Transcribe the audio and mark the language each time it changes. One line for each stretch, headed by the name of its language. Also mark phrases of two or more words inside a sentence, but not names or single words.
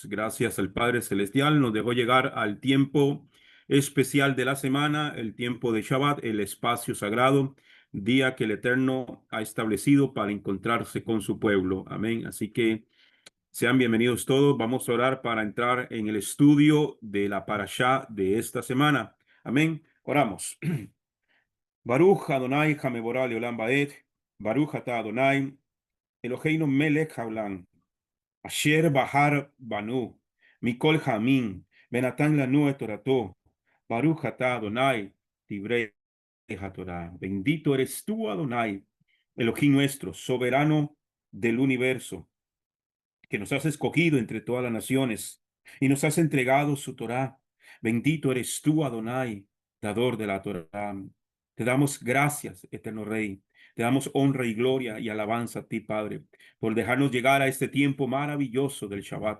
Spanish: Gracias al Padre Celestial, nos dejó llegar al tiempo especial de la semana, el tiempo de Shabbat, el espacio sagrado, día que el Eterno ha establecido para encontrarse con su pueblo. Amén. Así que sean bienvenidos todos. Vamos a orar para entrar en el estudio de la parashá de esta semana. Amén. Oramos.
Hebrew: ברוך אדוני המבורך לעולם ועד, ברוך אתה אדוני אלוהינו מלך העולם, אשר בחר בנו, מכל העמים, ונתן לנו את תורתו, ברוך אתה אדוני, דברי התורה.
Spanish: Bendito eres tú, Adonai, Elohim nuestro, soberano del universo, que nos has escogido entre todas las naciones y nos has entregado su Torá. Bendito eres tú, Adonai, dador de la Torá. Te damos gracias, eterno Rey. Te damos honra y gloria y alabanza a ti, Padre, por dejarnos llegar a este tiempo maravilloso del Shabbat.